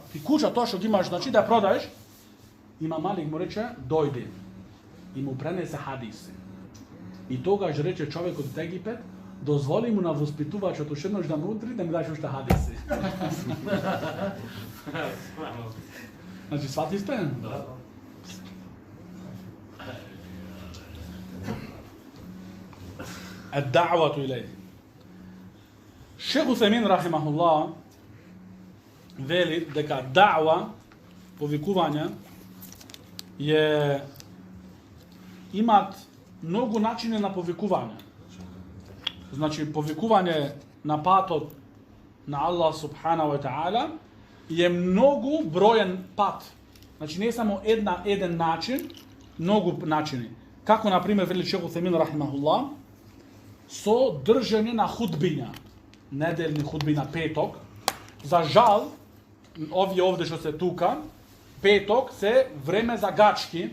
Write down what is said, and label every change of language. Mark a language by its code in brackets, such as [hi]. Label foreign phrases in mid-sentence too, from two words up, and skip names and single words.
[mk] Ти куќа тоа што ги имаш, значи да продаеш. Има Малик му рече дојди и му пренесе хадиси. И тогаш рече човекот од Египет, дозволи му на воспитувачот уште еднаш да му удри, да ми даш уште хадиси. Значи свати сте? Да. [ar] الدعوة إليه. [mk] Шех Усаймин рахимахуллах вели дека даъва, повикување, имат многу начини на повикување. Значи, повикување на патот на Аллах [ar] سبحانه وتعالى [mk] е многу броен пат. Значи, не е само еден начин, многу начини. Како, например, вели Шех Усаймин рахимахуллах, со држање на худбиња, неделни худбина петок. За жал, овие овде што се тука, петок се време за гачки.